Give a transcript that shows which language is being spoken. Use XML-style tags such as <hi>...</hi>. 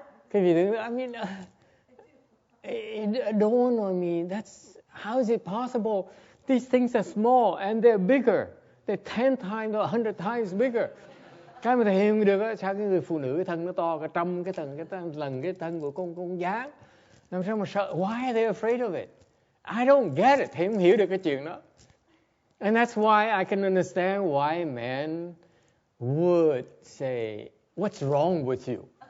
<vi>Cái gì đó,</vi> <en>it dawned on me, how is it possible? These things are small and they're bigger. They're 10 times or 100 times bigger.</en> <vi>Cái mà thầy hiểu được á, sao cái người phụ nữ cái thân nó to cả trăm cái lần cái thân của con gián. Làm sao mà sợ?</vi> <en>Why are they afraid of it? I don't get it.</en> <vi>Thầy không hiểu được cái chuyện đó.</vi> <en>And that's why I can understand why men would say, what's wrong with you?</en>